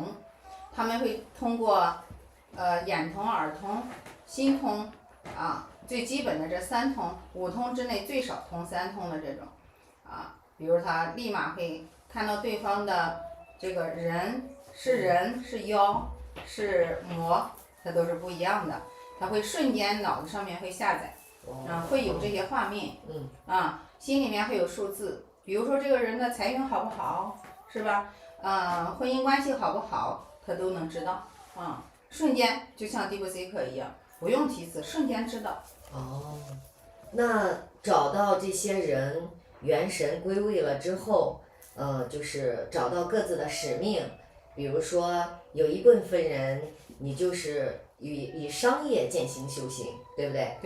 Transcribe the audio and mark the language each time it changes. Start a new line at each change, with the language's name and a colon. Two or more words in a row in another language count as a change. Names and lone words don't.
Chinese: 他們會通過眼通、耳通、心通最基本的這3通，5通之內最少通3通的這種比如他立馬會看到對方的這個人是妖是魔，它都是不一樣的，他會瞬間腦子上面會下載會有這些畫面心裡面會有數字，比如說這個人的財運好不好，是吧？婚姻關係好不好，他都能知道瞬間就像 DeepSeek 一樣，不用提词，瞬間知道。那找到这些人元神歸位了之後，就是找到各自的使命，比如說有一部分人，你就是以商業践行修行，对不對？